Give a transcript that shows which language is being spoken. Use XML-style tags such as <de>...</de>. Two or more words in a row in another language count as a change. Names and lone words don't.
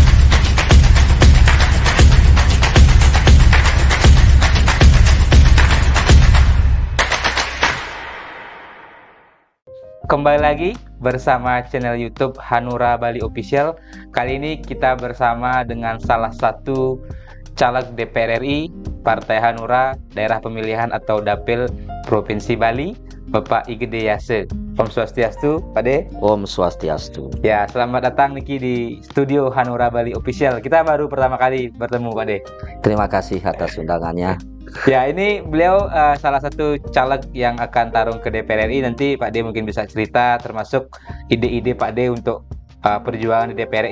<id>Kembali lagi bersama channel YouTube Hanura Bali Official. Kali ini kita bersama dengan salah satu caleg DPR RI Partai Hanura Daerah Pemilihan atau Dapil Provinsi Bali, Bapak Igede Yase.</id> <sa>Om Swastiastu, Pak De. Om Swastiastu.</sa> <id>Ya, selamat datang Niki di studio Hanura Bali Official. Kita baru pertama kali bertemu, Pak De. Terima kasih atas undangannya. Ya, ini beliau salah satu caleg yang akan tarung ke DPR RI. Nanti Pak D mungkin bisa cerita termasuk ide-ide Pak D untuk perjuangan di DPR RI.</id>